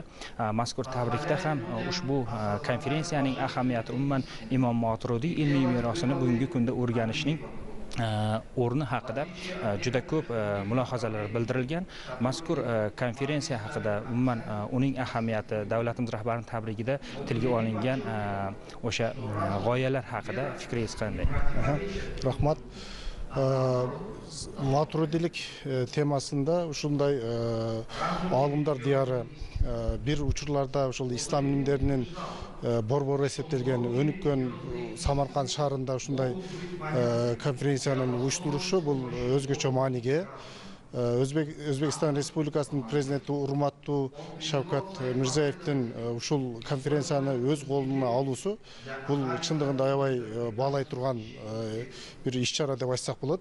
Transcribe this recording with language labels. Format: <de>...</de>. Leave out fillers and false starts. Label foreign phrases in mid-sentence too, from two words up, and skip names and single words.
<uz>Mazkur tabrikda ham ushbu konferensiyaning ahamiyati, umuman Imom Moturidiy ilmiy merosini bugungi kunda o'rganishning o'rni haqida juda ko'p mulohazalar bildirilgan. Mazkur konferensiya haqida, umuman uning ahamiyati, davlatimiz rahbarining tabrigida tilga olingan o'sha g'oyalar haqida fikringiz qanday? Rahmat. Maturidiylik temasında</uz> <ky>ушундай алымдар дияры bir учурларда ушул ислам илимдеринин борбору эсептелген өнүккөн Самарканд шаарында ушундай конференциянын уюштурушу бул өзгөчө мааниге. Өзбекстан Республикасынын президенти урматтуу Шавкат Мирзиевдин ушул конференцияны өз колуна алуусу бул чындыгында аябай баалай турган бир иш-чара деп айтсак болот.</ky>